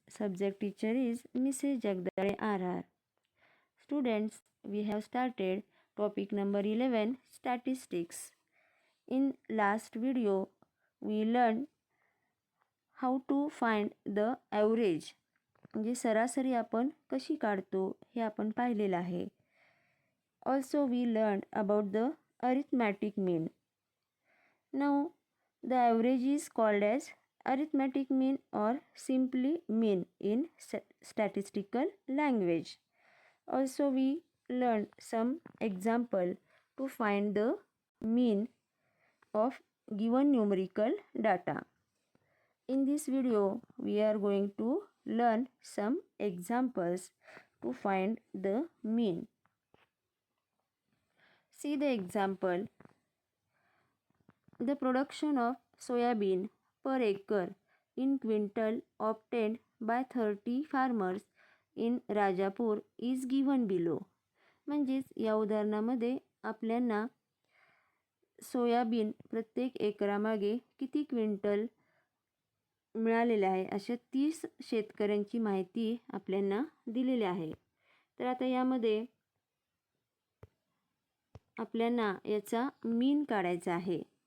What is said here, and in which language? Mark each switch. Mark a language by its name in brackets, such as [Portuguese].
[English] Subject teacher is Mrs. Jagdale R.R. Students, we have started topic number 11, Statistics. In last video, we learned how to find the average. [Marathi] म्हणजे सरासरी आपण कशी काढतो हे आपण पाहिलेलं आहे. [English] Also we learned about the arithmetic mean. Now the average is called as arithmetic mean or simply mean in statistical language. Also we learned some example to find the mean of given numerical data. In this video we are going to learn some examples to find the mean. See the example. The production of soybean per acre in quintal obtained by 30 farmers in Rajapur is given below. [Marathi] म्हणजेच या उदाहरणामध्ये आपल्याला soybean प्रत्येक एकरामागे किती quintal मिळालेले आहे अशा 30 शेतकऱ्यांची माहिती आपल्याला दिलेली आहे. तर आता यामध्ये आपल्याला याचा मीन काढायचा आहे.